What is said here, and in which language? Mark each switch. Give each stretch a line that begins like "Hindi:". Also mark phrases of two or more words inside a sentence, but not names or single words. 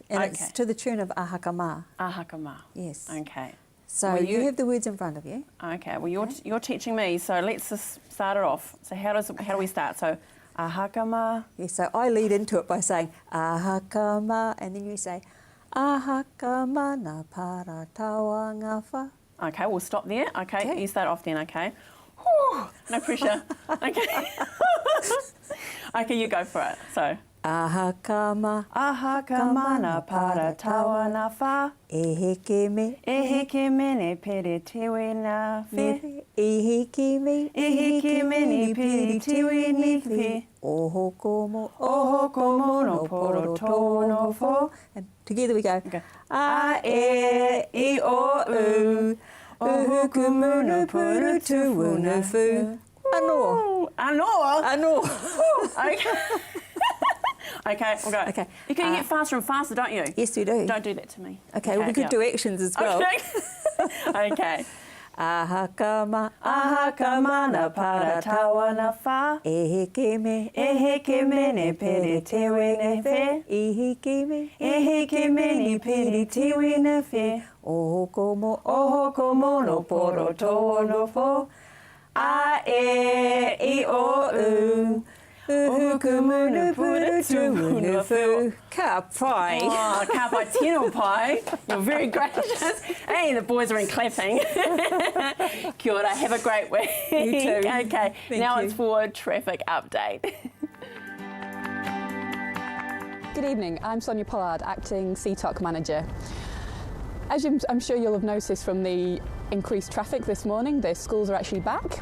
English: And it's to the tune of Ahakama. Ahakama. Yes. Okay. So Well, you have the words in front of you. Okay. Well, you're teaching me, so let's just start it off. So how do we start? So ahakama. Yes, so I lead into it by saying Ahakama, and then you say
Māori: Ahakama na paratawa ngafa.
English: Okay, we'll stop there. Okay, Okay. you start off then. Okay. Whew, no pressure. Okay. Okay, you go for it. So.
Māori: Ahakama Ahakamana para tawa na fa. ehekeme Ehekeme ne pere tiwi na fi. ehekeme Ehekeme ne pere tiwi ni fi. ohokomo Ohokomo no poro to no fo.
English: And together we go. Okay.
Māori: A e I o u. Uhukumu no puru tu no fu. Ano. Ano.
English: Okay. Okay, we'll go. Okay. You can get faster and faster, don't you? Yes, we do. Don't do that to me. Okay, well, we could do actions as well. Okay. Okay.
Māori: Ahakama Ahakama na para tawa na fa. ehekeme Ehekeme ne pere tiwi ne fe. ehekeme Ehekeme ne pere tiwi ne fe. ohokomo Ohokomo no poro to no fo. A e I o u. Uhukumu no puru tu no fu. Ka pai. Oh, ka pai tino pai.
English: You're very gracious. Hey, the boys are in clapping.
Māori: Kia ora,
English: have a great week. You too. Okay, Thank now you. it's for a traffic update. Good evening, I'm Sonia Pollard, Acting CTOC Manager. As I'm sure you'll have noticed from the increased traffic this morning, the schools are actually back.